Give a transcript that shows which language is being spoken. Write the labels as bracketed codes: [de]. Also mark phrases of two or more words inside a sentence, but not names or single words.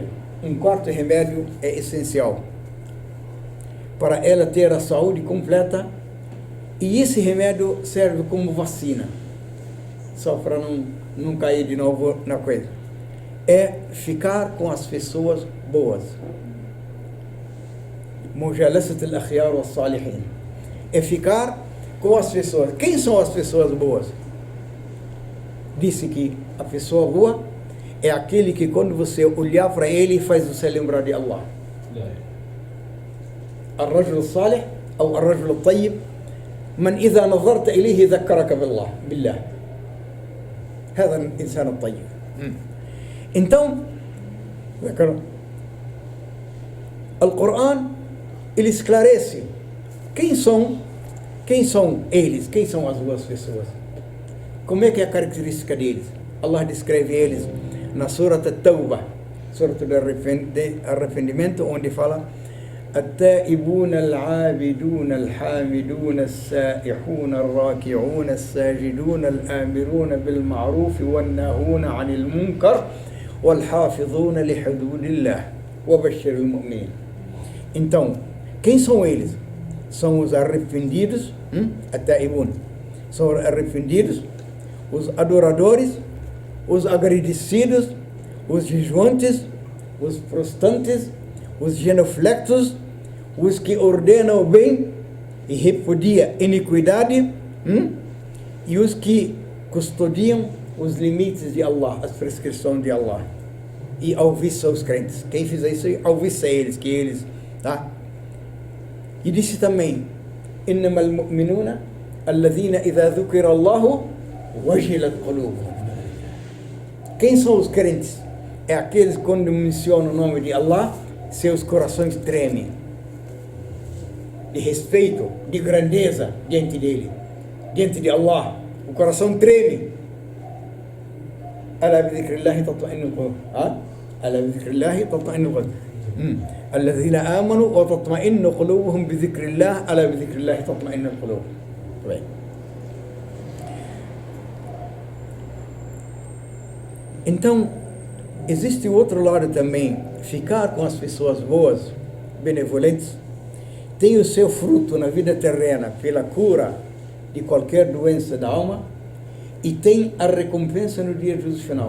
[pt] Um quarto remédio é essencial para ela ter a saúde completa E esse remédio serve como vacina, só para não cair de novo na coisa. É ficar com as pessoas boas. [ar] مجالسة الأخيار و صالحين. [pt] É ficar com as pessoas. Quem são as pessoas boas? Disse que a pessoa boa é aquele que quando você olhar para ele faz você lembrar de Allah. [ar] الرجل الصالح أو الرجل الطيب من إذا نظرت إليه ذكرك بالله هذا الإنسان الطيب. [pt] Então, o Corão ele esclarece quem são eles, quem são as boas pessoas, como é que é a característica deles. Allah descreve eles na Surah At-Tawbah, Surah do Arrependimento, onde fala [ar] التائبون العابدون الحامدون السائحون الراكعون الساجدون الآمرون بالمعروف والناهون عن المنكر والحافظون لحدود الله وبشر المؤمنين. [pt] Então, quem são eles? São os arrependidos, التائبون, são os arrependidos, os adoradores, os agradecidos, os jejuantes, os prostantes, os genuflexos, os que ordenam o bem e repudiam a iniquidade, e os que custodiam os limites de Allah, as prescrições de Allah, e alviça os crentes. Quem fizer isso, alviça eles, tá? E disse também, [ar] إنما المؤمنون الذين إذا ذكر الله وجلت قلوبهم. [pt] Quem são os crentes? É aqueles que quando mencionam o nome de Allah, seus corações tremem, de respeito, de grandeza diante dele, diante de Allah, o coração treme. [ar] ألا بذكر الله تطمئن القلوب. ألا بذكر الله تطمئن القلوب. الذين آمنوا وتطمئن قلوبهم بذكر الله ألا بذكر الله تطمئن القلوب. [pt] Então, existe outro lado também. Ficar com as pessoas boas, benevolentes, tem o seu fruto na vida terrena pela cura de qualquer doença da alma e tem a recompensa no dia do juízo final.